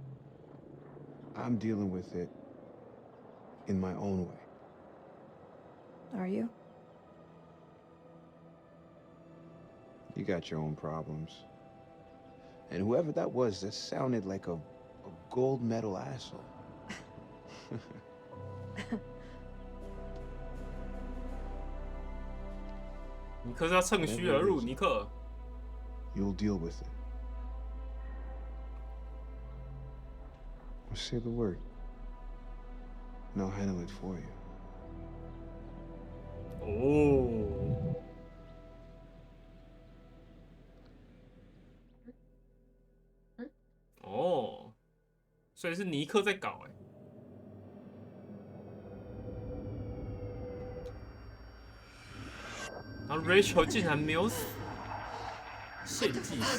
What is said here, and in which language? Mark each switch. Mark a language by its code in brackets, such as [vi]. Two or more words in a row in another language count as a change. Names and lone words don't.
[en] I'm dealing with it in my own way. Are you? You got your own problems. And whoever that was, that sounded like a gold medal asshole. [zh] 尼克是要趁虚而入，尼克。 [en] You'll deal with it. Well, say the word. And I'll handle it for you. [zh] 哦。哦，所以是尼克在搞哎。然后 Rachel 竟然没有死，献祭师，